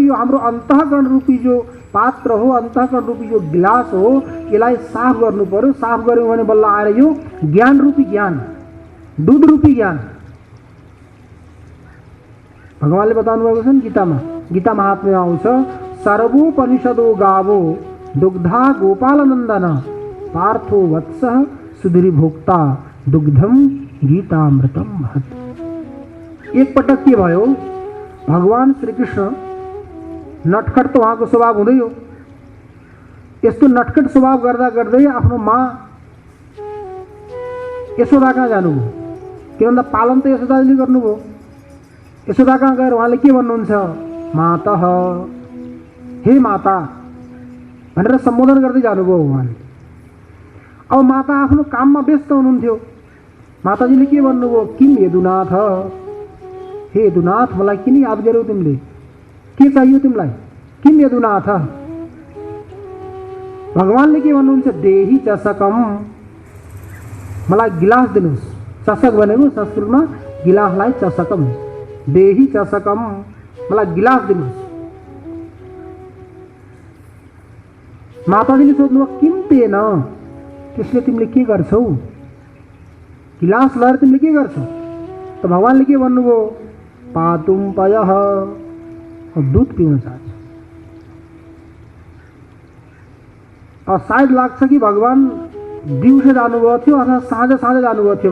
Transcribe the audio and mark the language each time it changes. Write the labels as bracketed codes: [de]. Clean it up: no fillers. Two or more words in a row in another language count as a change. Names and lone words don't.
[ne] यो हाम्रो अन्तःकरण रूपी जो पात्र हो, अन्तःकरण रूपी जो गिलास हो, यसलाई साफ गर्नु पर्यो। साफ गर्यौँ भने बल्ल आएर यो ज्ञान रूपी ज्ञान, दुध रूपी ज्ञान भगवानले बताउनु भएको छ नि गीतामा। गीता महात्म्यमा आउँछ, [sa] सर्वोपनिषदो गावो दुग्धा गोपालनन्दन पार्थो वत्सः सुधुरी भोक्ता दुग्धम गीतामृतम महत्। [ne] एक पटक के भयो? भगवान श्रीकृष्ण नटखट त उहाँको स्वभाव हुँदै हो। यस्तो नटखट स्वभाव गर्दा गर्दै आफ्नो माँ यशोदा कहाँ जानुभयो? के भन्दा पालन त यशोदाले गर्नुभयो। यशोदा कहाँ गएर उहाँले के भन्नुहुन्छ? मातः, हे माता भनेर सम्बोधन गर्दै जानुभयो उहाँले। अब माता आफ्नो काममा व्यस्त हुनुहुन्थ्यो। माताजीले के भन्नुभयो? किम यदुनाथ, हे यदुनाथ मलाई किन याद गर्यौ तिमीले? के चाहियो तिमीलाई? किम यदुनाथ। भगवानले के भन्नुहुन्छ? [sa] देही चषकम, [ne] मलाई गिलास दिनुहोस्। चषक भनेको संस्कृतमा गिलासलाई चषकम, [sa] देही चषकम, [ne] मलाई गिलास दिनुहोस्। माताजीले सोध्नुभयो [sa] किम तेन, [ne] त्यसले तिमीले के गर्छौ? गिलास लगाएर तिमीले के गर्छौ? त भगवानले के भन्नुभयो? [sa] पातुम पयः, [ne] दुध पिउन चाहन्छ। अब सायद लाग्छ कि भगवान दिउँसो जानुभएको थियो अथवा साँझ जानुभएको थियो।